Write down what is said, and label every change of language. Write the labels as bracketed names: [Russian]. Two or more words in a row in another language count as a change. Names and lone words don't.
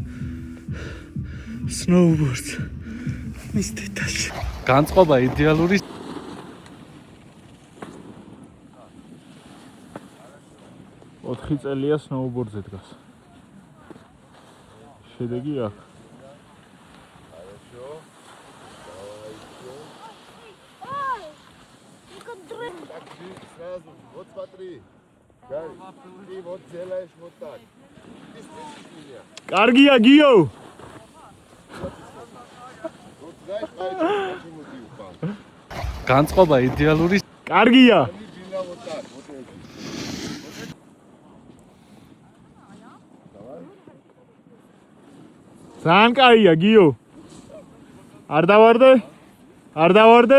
[Georgian] სნოუბორდს. მის დეტალში. განწყობა იდეალური 4 წელია სნოუბორდზე დგას. შედეგი აქვს. [Russian] Сразу, вот смотри. Дай. И вот делаешь вот так. Ты слышишь меня? [Georgian] კარგია გიო. [Russian] Вот знаешь, почему ты упал? [Georgian] განწყობა იდეალური კარგია. [Russian] Они била вот так, вот эти. [Georgian] ძალიან კაია გიო. არ დავარდე? არ დავარდე?